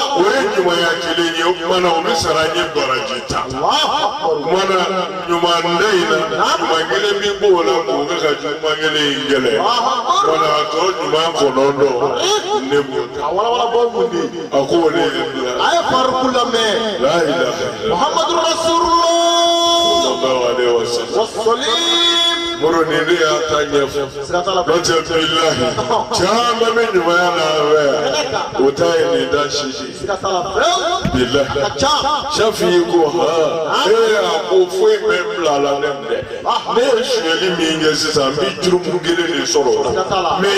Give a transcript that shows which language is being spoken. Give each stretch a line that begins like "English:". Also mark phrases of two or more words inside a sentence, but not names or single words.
Bambara: o ye ɲumanya kelen ye o kumana o bɛ sara n ye baraji ta kumana ɲumanda in na ɲuman kelen min b'o la k'o kɛ ka juguman kelen in gɛlɛ kumana a tɔ ɲuman kɔnɔntɔn ne b'o ta a walawalabɔ mun di a ko o de ye n bila a ye faruku lamɛn
Arabic: لا إله إلا الله محمد رسول الله صلى الله عليه وسلم wasalim
Bambara: moro ni ne y'a ta ɲɛfɔ siga t'a la n'o tɛ bilahi caman bɛ ɲumanya na yan o ta ye nin da si de siga t'a la pewu bilahi ka ca Safi y'i ko a ko foyi bɛ n bila a la ne dɛ ne ye suyɛli min kɛ sisan n bɛ jurumu kelen de sɔrɔ o la mɛ n